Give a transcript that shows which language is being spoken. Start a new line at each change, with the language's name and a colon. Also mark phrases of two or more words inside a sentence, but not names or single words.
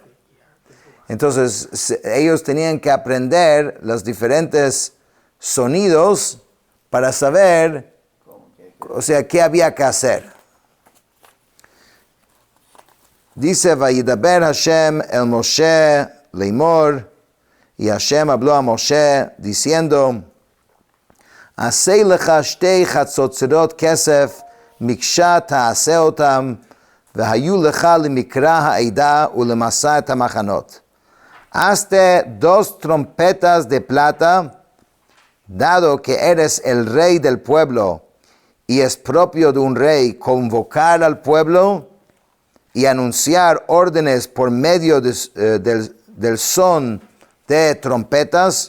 Spanish: Entonces, ellos tenían que aprender los diferentes sonidos para saber, o sea, qué había que hacer. Dice,
Hebrew: וידבר השם אל משה לאמר,
Spanish: y Hashem habló a Moshe diciendo,
Hebrew: עשה לך שתי חצוצרות כסף מקשה תעשה אתם, והיו לך למקרא העדה ולמסע את המחנות.
Spanish: Hazte 2 trompetas de plata, dado que eres el rey del pueblo, y es propio de un rey convocar al pueblo y anunciar órdenes por medio del son de trompetas.